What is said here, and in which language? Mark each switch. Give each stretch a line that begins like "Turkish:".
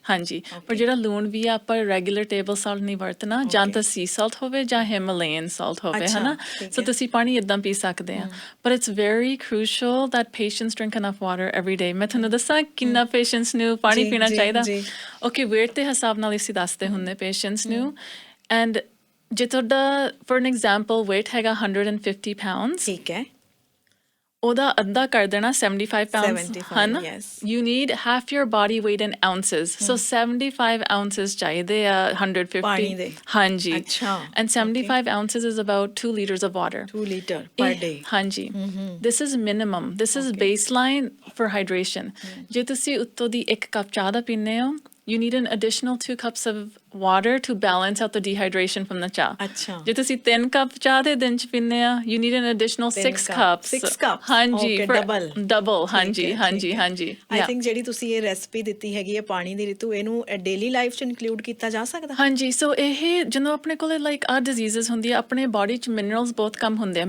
Punjabi: ਹਾਂਜੀ ਪਰ ਜਿਹੜਾ ਲੂਣ ਵੀ ਆ ਆਪਾਂ ਰੈਗੂਲਰ ਟੇਬਲ ਸਾਲਟ ਨਹੀਂ ਵਰਤਣਾ ਜਾਂ ਤਾਂ ਸੀ ਸਾਲਟ ਹੋਵੇ ਜਾਂ ਹਿਮਾਲਯਨ ਸਾਲਟ ਹੋਵੇ ਹਨਾ ਸੋ ਤੁਸੀਂ ਪਾਣੀ ਇਦਾਂ ਪੀ ਸਕਦੇ ਆ ਪਰ
English: it's very crucial that patients drink enough water every day
Punjabi: ਮੈਂ ਤੁਹਾਨੂੰ ਦੱਸਾਂ ਕਿੰਨਾ ਪੇਸ਼ੈਂਟਸ ਨੂੰ ਪਾਣੀ ਪੀਣਾ ਚਾਹੀਦਾ ਓਕੇ ਵੇਟ ਦੇ ਹਿਸਾਬ ਨਾਲ ਅਸੀਂ ਦੱਸਦੇ ਹੁੰਦੇ ਪੇਸ਼ੈਂਟਸ ਨੂੰ ਐਂਡ ਜੇ ਤੁਹਾਡਾ
English: for an example
Punjabi: weight ਹੈਗਾ 150 pounds ਠੀਕ ਹੈ ਉਹਦਾ ਅੱਧਾ ਕਰ ਦੇਣਾ
English: 75 pounds ਹਨ you need half your body weight in ounces so 75 ounces ਚਾਹੀਦੇ ਆ 150
Punjabi: ਪਾਣੀ ਦੇ
English: ਹਾਂਜੀ and 75 ounces is about 2 liters of water 2 liter per day ਹਾਂਜੀ this is minimum this is baseline for hydration
Punjabi: ਜੇ ਤੁਸੀਂ ਉੱਤੋਂ ਦੀ 1 ਕੱਪ ਚਾਹ ਦਾ ਪੀਂਦੇ ਹੋ
English: you need an additional 2 cups of water to balance out the dehydration from the cha.
Punjabi: ਅੱਛਾ। ਜੇ ਤੁਸੀਂ 3 ਕੱਪ ਚਾਹ ਦੇ ਦਿਨ ਚ ਪੀਂਦੇ ਆ,
English: you need an additional 6 cups. 6 cups
Punjabi: ਹਾਂਜੀ, ਓਕੇ,
English: for double
Punjabi: double, ਹਾਂਜੀ, ਹਾਂਜੀ, ਹਾਂਜੀ।
English: I Yeah.
Punjabi: ਥਿੰਕ ਜਿਹੜੀ ਤੁਸੀਂ ਇਹ ਰੈਸਪੀ ਦਿੱਤੀ ਹੈਗੀ ਹੈ ਪਾਣੀ ਦੀ ਰਿਤੂ, ਇਹਨੂੰ ਡੇਲੀ ਲਾਈਫ ਚ ਇਨਕਲੂਡ ਕੀਤਾ ਜਾ ਸਕਦਾ? ਹਾਂਜੀ, ਸੋ ਇਹ ਜਦੋਂ ਆਪਣੇ ਕੋਲੇ ਲਾਈਕ ਆ ਡਿਜ਼ੀਜ਼ਸ ਹੁੰਦੀ ਆ, ਆਪਣੇ ਬਾਡੀ ਚ ਮਿਨਰਲਸ ਬਹੁਤ ਕਮ ਹੁੰਦੇ ਆ।